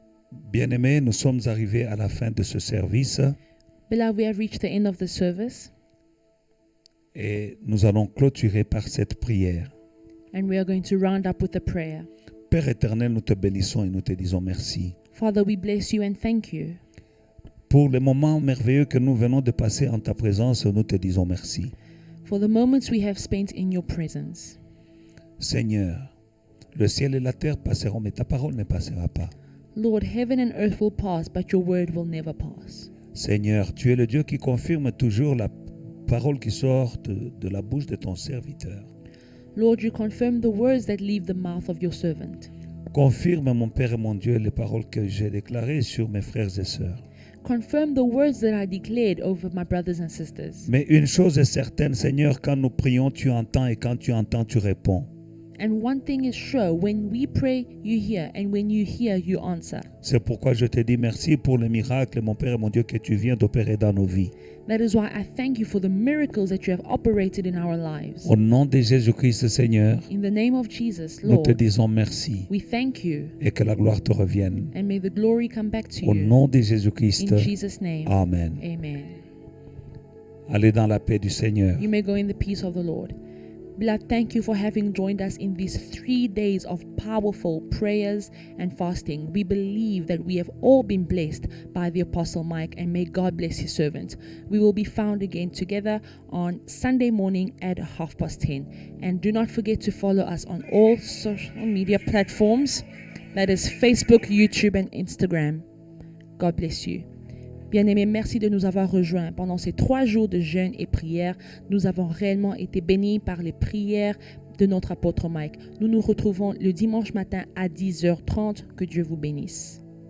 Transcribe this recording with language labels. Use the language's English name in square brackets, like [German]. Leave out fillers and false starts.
[French] Bien-aimés, nous sommes arrivés à la fin de ce service [English] Beloved, we have reached the end of the service, [French] et nous allons clôturer par cette prière. [English] and we are going to round up with a prayer. [French] Père éternel, nous te bénissons et nous te disons merci [English] Father, we bless you and thank you. [French] pour les moments merveilleux que nous venons de passer en ta présence. Nous te disons merci. [English] For the moments we have spent in your presence. [French] Seigneur, le ciel et la terre passeront, mais ta parole ne passera pas. [English] Lord, heaven and earth will pass, but your word will never pass. [French] Seigneur, tu es le Dieu qui confirme toujours la parole qui sort de la bouche de ton serviteur. [English] Lord, you confirm the words that leave the mouth of your servant. [French] Confirme, mon Père et mon Dieu, les paroles que j'ai déclarées sur mes frères et sœurs. [English] Confirm the words that I declared over my brothers and sisters. [French] Mais une chose est certaine, Seigneur, quand nous prions, tu entends, et quand tu entends, tu réponds. [English] And one thing is sure, when we pray, you hear, and when you hear, you answer. [French] C'est pourquoi je te dis merci pour les miracles, mon Père et mon Dieu, que tu viens d'opérer dans nos vies. [English] That is why I thank you for the miracles that you have operated in our lives. [French] Au nom de Jésus-Christ, Seigneur, [English] In the name of Jesus, [French] nous te [English] Lord, [French] disons merci [English] we thank you, [French] et que la gloire te revienne. [English] and may the glory come back to [French] Au [English] you. [French] nom de Jésus-Christ, [English] In Jesus' name, [French] Amen. [English] amen. [French] Allez dans la paix du Seigneur. [English] You may go in the peace of the Lord. Beloved, thank you for having joined us in these 3 days of powerful prayers and fasting. We believe that we have all been blessed by the Apostle Mike, and may God bless his servant. We will be found again together on Sunday morning at 10:30. And do not forget to follow us on all social media platforms. That is Facebook, YouTube, and Instagram. God bless you. [French] Bien-aimés, merci de nous avoir rejoints pendant ces 3 jours de jeûne et prière. Nous avons réellement été bénis par les prières de notre apôtre Mike. Nous nous retrouvons le dimanche matin à 10h30. Que Dieu vous bénisse.